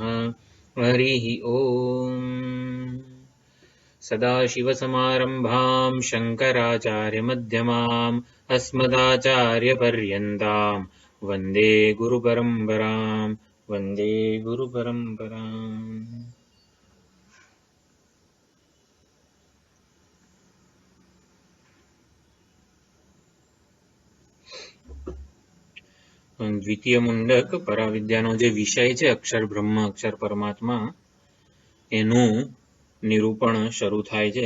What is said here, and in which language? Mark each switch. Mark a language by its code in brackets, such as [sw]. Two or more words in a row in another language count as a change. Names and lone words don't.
[sa] हरिः ॐ। सदाशिवसमारम्भां शङ्कराचार्यमध्यमाम् अस्मदाचार्यपर्यन्तां वन्दे गुरुपरम्परां वन्दे गुरुपरम्पराम्। [gu] દ્વિતીય મુંડક પરાવિદ્યાનો જે વિષય છે અક્ષર બ્રહ્મ અક્ષર પરમાત્મા એનું નિરૂપણ શરૂ થાય છે.